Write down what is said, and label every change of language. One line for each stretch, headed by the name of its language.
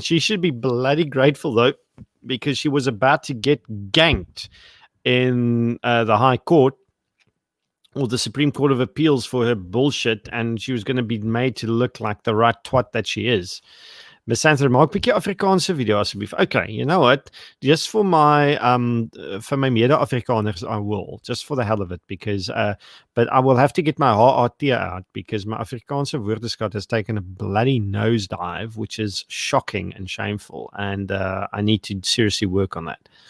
English: She should be bloody grateful, though, because she was about to get ganked in the High Court or the Supreme Court of Appeals for her bullshit, and she was going to be made to look like the right twat that she is.
Afrikaans: Miss Santha, maak 'n bietjie Afrikaanse video asseblief.
English: Okay, you know what? Just for my mede-Afrikaners, I will, just for the hell of it, because but I will have to get my HAT out because my
Afrikaans: Afrikaanse woordeskat
English: has taken a bloody nosedive, which is shocking and shameful, and I need to seriously work on that.